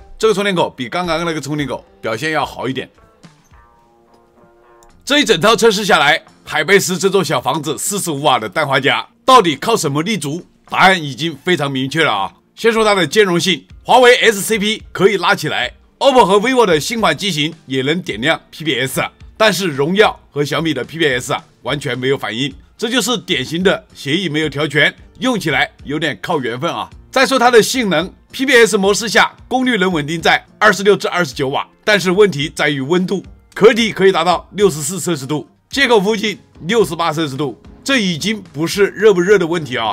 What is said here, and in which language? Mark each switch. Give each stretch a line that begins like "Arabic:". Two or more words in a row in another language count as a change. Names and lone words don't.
Chinese: 这个充電口比剛剛那個充電口表現要好一點。這一整套測試下來，海貝斯這座小房子45瓦的氮化鎵到底靠什麼立足？答案已經非常明確了啊！先說它的兼容性，華為 SCP 可以拉起來 ，OPPO 和 vivo 的新款機型也能點亮 PPS， 但是榮耀和小米的 PPS 完全沒有反應，這就是典型的協議沒有調全，用起來有點靠緣分啊。再說它的性能 ，PPS 模式下功率能穩定在26至29瓦，但是問題在於溫度，殼體可以達到64攝氏度，接口附近68攝氏度，這已經不是熱不熱的問題啊。